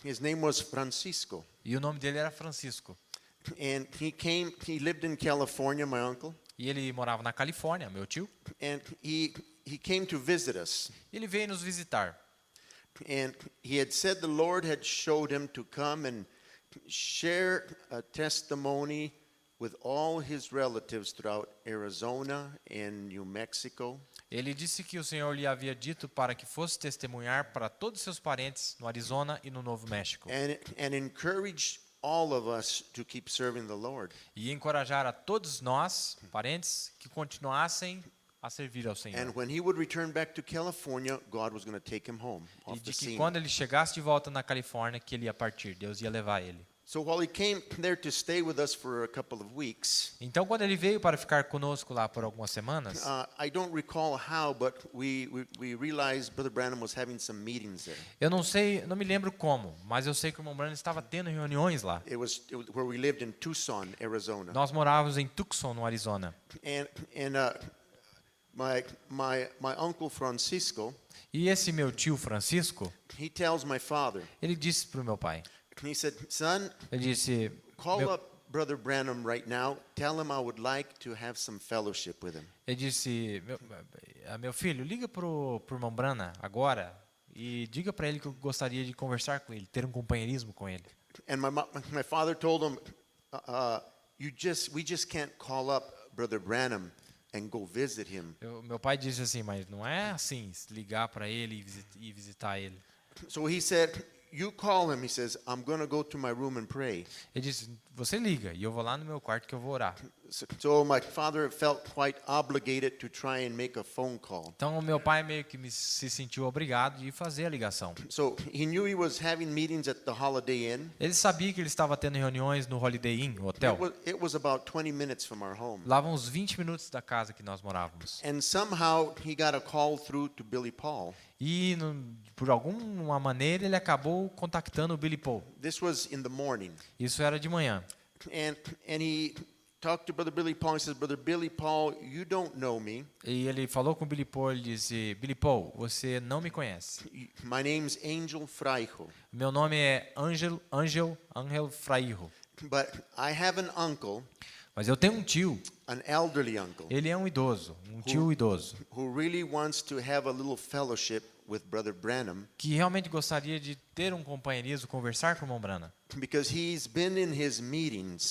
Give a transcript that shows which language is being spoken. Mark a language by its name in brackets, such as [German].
[English] His name was Francisco. [Portuguese] E o nome dele era Francisco. [English] And he lived in California, my uncle. [Portuguese] E ele morava na Califórnia, meu tio. [English] And he came to visit us. [Portuguese] Ele veio nos visitar. [English] And he had said the Lord had showed him to come and share a testimony with all his relatives throughout Arizona and New Mexico. [Portuguese] Ele disse que o Senhor lhe havia dito para que fosse testemunhar para todos os seus parentes no Arizona e no Novo México. [English] And encourage all of us to keep serving the Lord. [Portuguese] E encorajar a todos nós, parentes, que continuassem a servir ao Senhor. [English] And when he would return back to California, God was going to take him home [Portuguese] E [English] off the [Portuguese] de que [English] scene. [Portuguese] quando ele chegasse de volta na Califórnia, que ele ia partir, Deus ia levar ele. [English] So while he came there to stay with us for a couple of weeks, [Portuguese] Então, quando ele veio para ficar conosco lá por algumas semanas, [English] I don't recall how, but we realized Brother Branham was having some meetings there. [Portuguese] eu não me lembro como, mas eu sei que o irmão Branham estava tendo reuniões lá. [English] It was where we lived in Tucson, Arizona. [Portuguese] Nós morávamos em Tucson, no Arizona. [English] And my uncle Francisco, [Portuguese] E esse meu tio Francisco, [English] he tells my father, [Portuguese] ele disse para o meu pai, [English] he said, "Son, [Portuguese] ele disse, [English] call up Brother Branham right now. Tell him I would like to have some fellowship with him." [Portuguese] ele disse, meu filho, liga pro irmão Branham agora e diga para ele que eu gostaria de conversar com ele, ter um companheirismo com ele. [English] And my father told him, we just can't call up Brother Branham and go visit him. [Portuguese] Meu pai disse assim, mas não é assim, ligar para ele e visitar ele. [English] So he said, "You call him." He says, "I'm going to go to my room and pray." [Portuguese] Ele disse, você liga e eu vou lá no meu quarto que eu vou orar. [English] So my father felt quite obligated to try and make a phone call. [Portuguese] Então o meu pai meio que se sentiu obrigado de fazer a ligação. [English] So he knew he was having meetings at the Holiday Inn. [Portuguese] Ele sabia que ele estava tendo reuniões no Holiday Inn, o hotel. [English] It was about 20 minutes from our home. [Portuguese] Lá uns 20 minutos da casa que nós morávamos. [English] And somehow he got a call through to Billy Paul. [Portuguese] E por alguma maneira ele acabou contactando o Billy Paul. [English] This was in the morning. [Portuguese] Isso era de manhã. [English] And he talked to Brother Billy Paul. He says, "Brother Billy Paul, you don't know me. [Portuguese] E ele falou com o Billy Paul, ele disse, Billy Paul, você não me conhece. [English] My name's Angel Fraijo. [Portuguese] Meu nome é Angel Fraijo. [English] But I have an uncle, [Portuguese] Mas eu tenho um tio, [English] an elderly uncle, [Portuguese] ele é um idoso, um tio idoso, [English] who really wants to have a little fellowship with Brother Branham, [Portuguese] que realmente gostaria de ter um companheirismo, conversar com o irmão Branham. [English] because he's been in his meetings